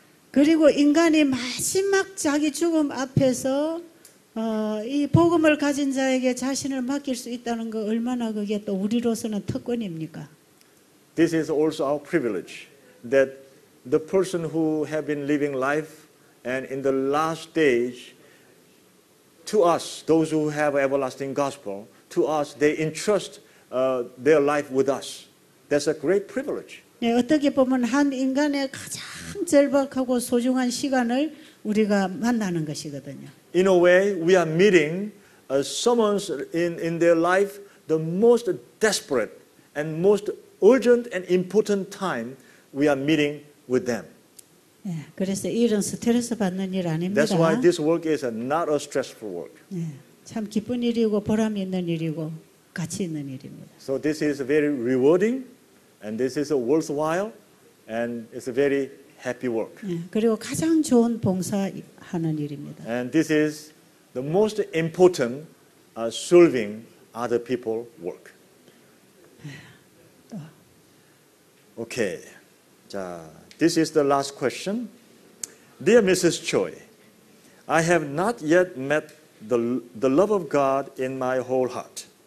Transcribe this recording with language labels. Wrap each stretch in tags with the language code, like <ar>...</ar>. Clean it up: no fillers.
<ko>그리고 인간이 마지막 자기 죽음 앞에서 이 복음을 가진 자에게 자신을 맡길 수 있다는 거 얼마나 그게 또 우리로서는 특권입니까?</ko> <en>This is also our privilege, that the person who have been living life and in the last stage, to us, those who have everlasting gospel, to us, they entrust their life with us. That's a great privilege.</en> <ko>네, 어떻게 보면 한 인간의 가장 절박하고 소중한 시간을 우리가 만나는 것이거든요.</ko> <en>In a way, we are meeting someone's in their life the most desperate and most urgent and important time we are meeting with them.</en> <ko>네, 그래서 일은 스트레스 받는 일 아닙니다.</ko> <en>That's why this work is not a stressful work.</en> <ko>네, 참 기쁜 일이고 보람 있는 일이고 가치 있는 일입니다.</ko> <en>So this is very rewarding, and this is a worthwhile, and it's a very happy work.</en> <ko>네, 그리고 가장 좋은 봉사하는 일입니다.</ko> <en>And this is the most important serving other people work. Okay. This is the last question. Dear Mrs. Choi, I have not yet met the love of God in my whole heart.</en>